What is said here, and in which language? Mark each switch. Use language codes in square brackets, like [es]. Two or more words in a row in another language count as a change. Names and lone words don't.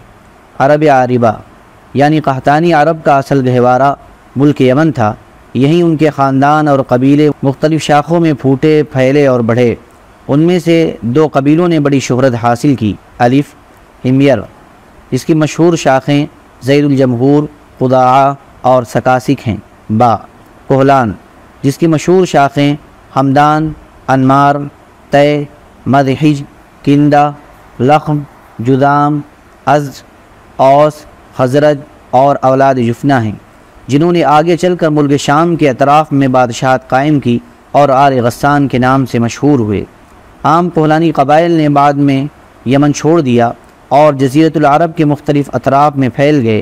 [ur] عرب عاربہ، یعنی قحطانی عرب کا اصل گہوارہ ملک یمن تھا، یہیں ان کے خاندان اور قبیلے مختلف شاخوں میں پھوٹے، پھیلے اور بڑھے۔ ان میں سے 2 قبیلوں نے بڑی شہرت حاصل کی۔ الف، حمیر، جس کی مشہور شاخیں زید الجمہور، قضاعہ اور سکاسک ہیں۔ با، کہلان، جس کی مشہور شاخیں حمدان، انمار، تے، مدحج، کندہ، لخم، جذام، ازد، اوس، خزرج اور اولاد جفنہ ہیں، جنہوں نے آگے چل کر ملک شام کے اطراف میں بادشاہت قائم کی اور آل غسان کے نام سے مشہور ہوئے۔ عام کہلانی قبائل نے بعد میں یمن چھوڑ دیا اور جزیرۃ العرب کے مختلف اطراف میں پھیل گئے۔